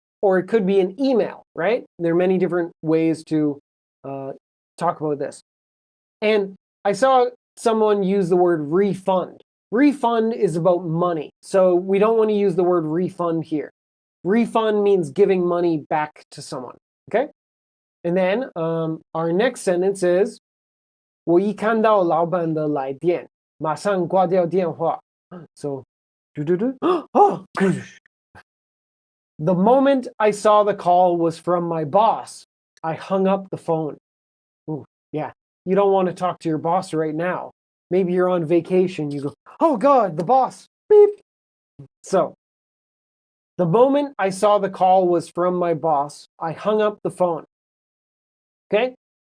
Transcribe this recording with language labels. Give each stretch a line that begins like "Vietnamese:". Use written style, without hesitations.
English: Or it could be an email, right? There are many different ways to talk about this. And I saw someone use the word refund. Refund is about money. So we don't want to use the word refund here. Refund means giving money back to someone, okay? And then our next sentence is
Chinese: 我一看到老板的来电，马上挂掉电话.
English: So, oh, the moment I saw the call was from my boss, I hung up the phone. Ooh, yeah, you don't want to talk to your boss right now. Maybe you're on vacation. You go, oh God, the boss. Beep. So, the moment I saw the call was from my boss, I hung up the phone. Okay?